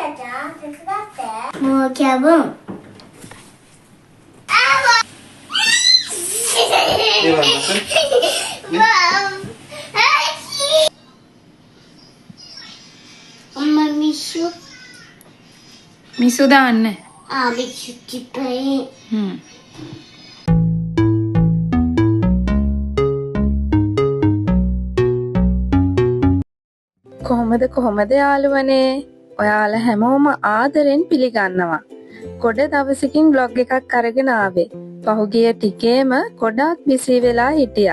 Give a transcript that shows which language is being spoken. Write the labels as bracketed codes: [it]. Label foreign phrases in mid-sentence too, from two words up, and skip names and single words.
[si] もうキャブン。엄마 미수. මිසු දාන්න. [ko] 미수 집에. [si] කොහොමද යාළුවනේ? ඔයාලා හැමෝම ආදරෙන් පිළිගන්නවා. ගොඩ දවසකින් vlog එකක් අරගෙන ආවේ. පහුගිය ටිකේම ගොඩාක් බිසි වෙලා හිටියා.